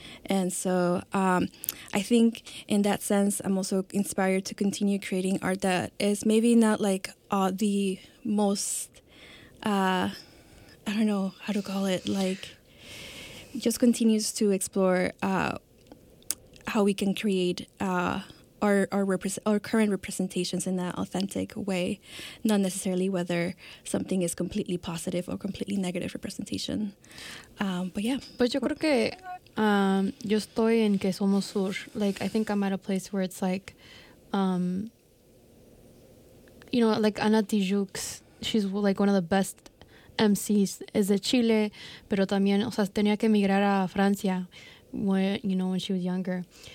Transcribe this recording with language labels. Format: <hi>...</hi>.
<en>And so I think in that sense, I'm also inspired to continue creating art that is maybe not like the most, I don't know how to call it, like just continues to explore how we can create our current representations in that authentic way, not necessarily whether something is completely positive or completely negative representation. But yeah.</en> <es>But yo creo que... yo estoy en que somos sur.</es> <en>Like, I think I'm at a place where it's like, you know, like Ana Tijoux, she's like one of the best MCs, is</en> <es>de Chile, pero también, o sea, tenía que emigrar a Francia,</es> <en>when, you know, when she was younger.</en>